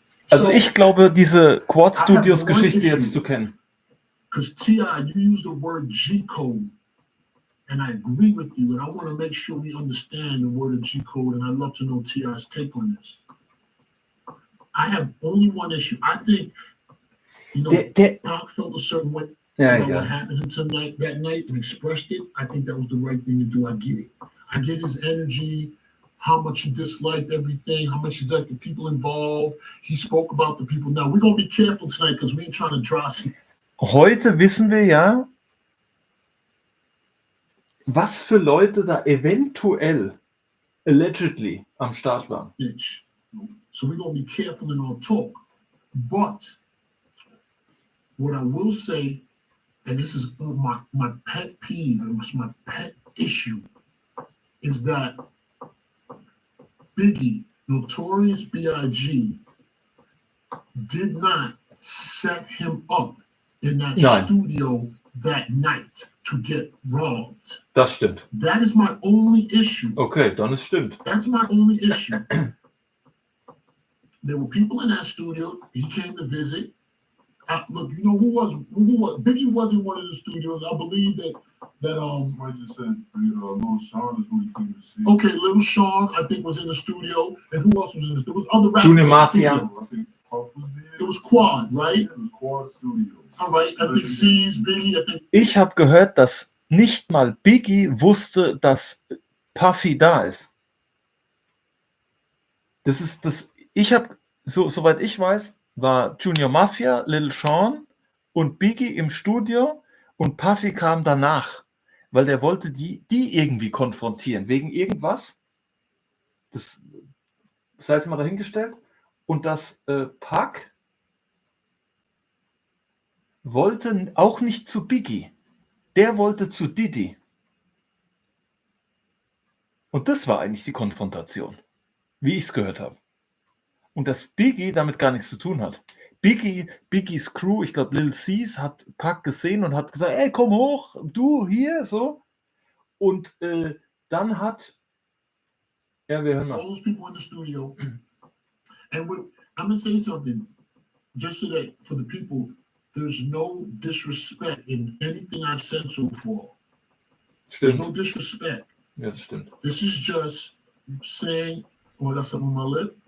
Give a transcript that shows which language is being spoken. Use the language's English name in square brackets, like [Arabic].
[German] Also ich glaube, diese Quad Studios Geschichte jetzt zu kennen. [English] Because T.I., you use the word G-code, and I agree with you, and I want to make sure we understand the word of G-code, and I'd love to know T.I.'s take on this. I have only one issue. I think, Pac felt a certain way about what happened to him that night and expressed it. I think that was the right thing to do. I get it. I get his energy, how much he disliked everything, how much he liked the people involved. He spoke about the people. Now, we're going to be careful tonight because we ain't trying to draw. [German] Heute wissen wir ja, was für Leute da eventuell, allegedly, am Start waren. [English] So we're going to be careful in our talk. But what I will say, and this is my pet peeve, and it's my pet issue, is that Biggie, Notorious B.I.G., did not set him up in that studio that night to get robbed. [German] Das stimmt. [English] That is my only issue. [German] Okay, dann ist stimmt. [English] That's my only issue. There were people in that studio. He came to visit. Look, you know who was Biggie wasn't one of the studios. I believe that somebody just said Lil Sean is who he came to see. Okay, Lil Sean I think was in the studio, and who else was in the studio? There was other rappers. Junior Mafia. I think Puff was there. It was Quad, right? Yeah, it was Quad Studios. All right, I think C's, Biggie, I think. [German] Ich habe gehört, dass nicht mal Biggie wusste, dass Puffy da ist. Das ist das. Ich habe, soweit ich weiß, war Junior Mafia, Lil Sean und Biggie im Studio und Puffy kam danach, weil der wollte die irgendwie konfrontieren, wegen irgendwas. Das sei jetzt mal dahingestellt. Und das Pac wollte auch nicht zu Biggie. Der wollte zu Diddy. Und das war eigentlich die Konfrontation, wie ich es gehört habe. Und dass Biggie damit gar nichts zu tun hat. Biggies Crew, ich glaube Lil C's, hat Pac gesehen und hat gesagt, ey, komm hoch, du hier, so. Und dann hat, ja, wir hören mal. [English] All those people in the studio. And I'm going to say something, just so that for the people, there's no disrespect in anything I've said so far. There's no disrespect. [German] Ja, das stimmt. [English] This is just saying, oh, that's something on my lip.